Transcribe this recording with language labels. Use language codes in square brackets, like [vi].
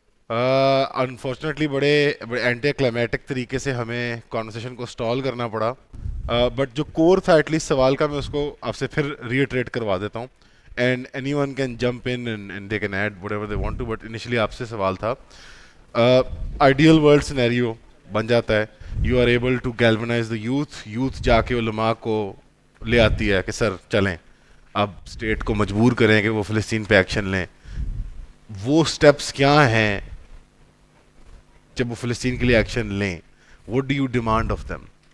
[ur] Unfortunately بڑے anti climatic طریقے سے ہمیں کانورسیشن کو اسٹال کرنا پڑا. بٹ جو کور تھا ایٹ لیسٹ سوال کا، میں اس کو آپ سے پھر ریٹریٹ کروا دیتا ہوں. [en] And anyone can jump in and they can add whatever they want to. [ur] But initially آپ سے سوال تھا، آئیڈیل ورلڈ سینیریو بن جاتا ہے، [en] you are able to galvanise the youth [ur] جا کے علماء کو لے آتی ہے کہ سر چلیں اب اسٹیٹ کو مجبور کریں کہ وہ فلسطین پہ ایکشن لیں. وہ اسٹیپس کیا ہیں جب وہ فلسطین کے لیے ایکشن لیں؟ [en] What do you demand of them?